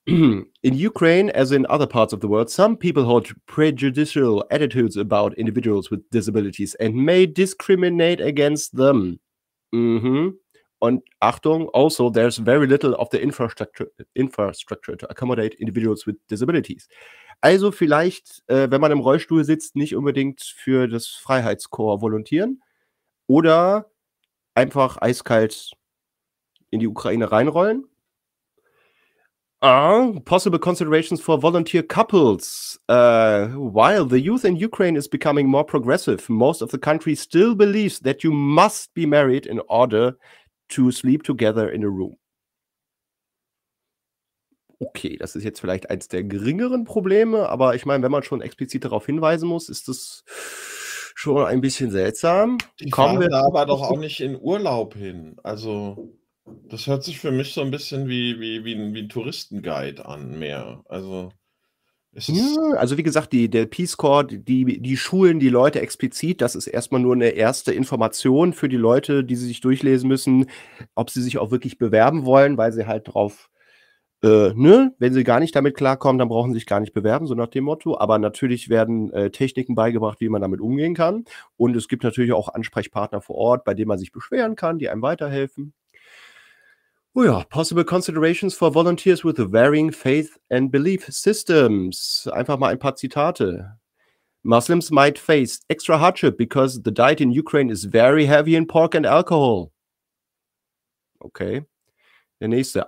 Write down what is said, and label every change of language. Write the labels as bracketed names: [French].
[English] In Ukraine, as in other parts of the world, some people hold prejudicial attitudes about individuals with disabilities and may discriminate against them. Mhm. [German] Und Achtung, also [English] there's very little of the infrastructure to accommodate individuals with disabilities. [German] Also vielleicht, wenn man im Rollstuhl sitzt, nicht unbedingt für das Freiheitskorps volontieren oder einfach eiskalt in die Ukraine reinrollen. [English] Possible considerations for volunteer couples. While the youth in Ukraine is becoming more progressive, most of the country still believes that you must be married in order to sleep together in a room. [German] Okay, das ist jetzt vielleicht eins der geringeren Probleme, aber ich meine, wenn man schon explizit darauf hinweisen muss, ist das schon ein bisschen seltsam. Die kommen wir da aber doch auch nicht in Urlaub hin. Also, das hört sich für mich so ein bisschen wie ein Touristenguide an, mehr. Also, es ist. Also, wie gesagt, der Peace Corps, die schulen die Leute explizit. Das ist erstmal nur eine erste Information für die Leute, die sie sich durchlesen müssen, ob sie sich auch wirklich bewerben wollen, weil sie halt drauf. Wenn sie gar nicht damit klarkommen, dann brauchen sie sich gar nicht bewerben, so nach dem Motto. Aber natürlich werden Techniken beigebracht, wie man damit umgehen kann. Und es gibt natürlich auch Ansprechpartner vor Ort, bei denen man sich beschweren kann, die einem weiterhelfen. Oh ja, [English] possible considerations for volunteers with varying faith and belief systems. [German] Einfach mal ein paar Zitate. [English] Muslims might face extra hardship because the diet in Ukraine is very heavy in pork and alcohol. Okay. [German] Der nächste.